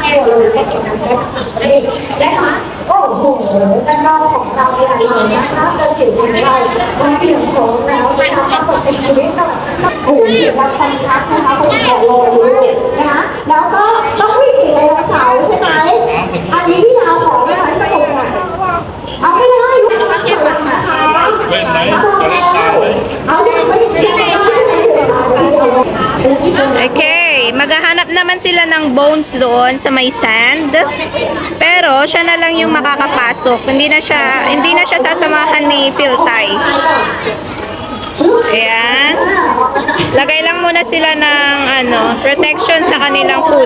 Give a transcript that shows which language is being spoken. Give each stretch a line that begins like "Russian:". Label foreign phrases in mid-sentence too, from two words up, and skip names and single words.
Thai: เลยแค่ตรงนั้นนี่นะคะโอ้โหด้านนอกของเราเนี่ยเรานะคะเราจิ๋วของเรามันเตรียมพร้อมแล้วนะคะมากกว่า10ชีวิตค่ะโอ้โหเสียงดังฟังชัดนะคะคนขอรออยู่นะคะแล้วก็ต้องวิ่งหนีไดโนเสาร์ใช่ไหมอันนี้ที่ยาวของนะคะสนุกอ่ะเอาไม่ได้ลูกเอาเก็บบัตรนะคะเอาเด็กไม่ได้ใช่ไหมสาวเดียว
Filipino: Okay, maghahanap naman sila ng bones doon sa may sand. Pero siya na lang yung makakapasok. Hindi na siya sasamahan ni Philtay. Ayan. Lagay lang muna sila ng protection sa kanilang foot.